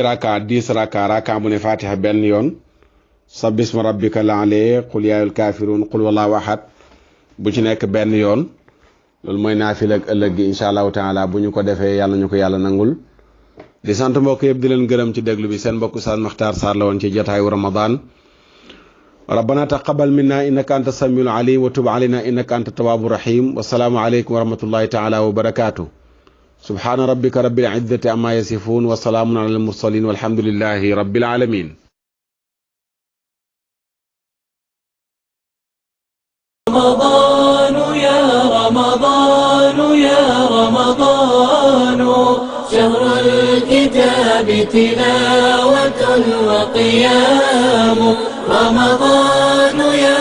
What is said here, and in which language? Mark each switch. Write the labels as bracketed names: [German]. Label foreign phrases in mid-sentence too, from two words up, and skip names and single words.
[Wolof] rakka 10 rakka bu ne fatiha benn yoon [Arabic] سبح اسم ربك الأعلى قل يا أيها الكافرون قل هو الله أحد [Wolof] bu ci nekk benn yoon loolu mooy naafila ak ëllëg gi [Arabic] إن شاء الله تعالى [Wolof] bu ñu ko defee yàlla ñu ko yàlla nangul di sant mbokk yëpp di leen gërëm ci déglu bi seen mbokk Oustaz Makhtar Sarr la woon ci jotaayu Ramadan [Arabic] ربنا تقبل منا إنك أنت السميع العليم وتب علينا إنك أنت التواب الرحيم والسلام عليكم ورحمة الله تعالى وبركاته سبحان ربك رب العزة عما يصفون وسلام على المرسلين والحمد لله رب العالمين. رمضان يا رمضان يا رمضان شهر الكتاب تلاوة وقيام رمضان يا